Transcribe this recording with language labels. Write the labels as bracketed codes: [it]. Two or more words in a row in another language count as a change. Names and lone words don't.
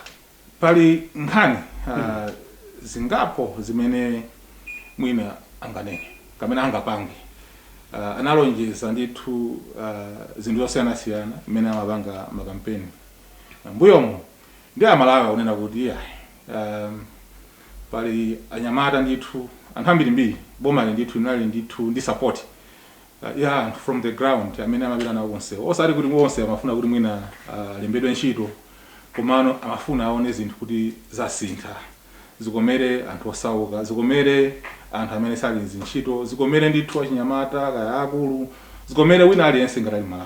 [ny] Pali nkhani zingapo zimene mwina anganene kamene angapange. Analonjeza ndithu zinthu zosiyanasiyana imene amapanga makampeni. Mbuyomo ndi Amalawi akunena kuti pali anyamata ndithu anthu ambirimbiri boma ndithu linali ndithu ndi [en] support from the ground [ny] amene amapita nawo onse osati kuti onse amafuna kuti mwina lembedwe ntchito komano amafuna aone zinthu kuti zasintha zikomere anthu osauka, zikomere anthu amene sali ntchito, zikomere ndithu achinyamata kaya akulu, zikomere wina aliyense ngati Malawi.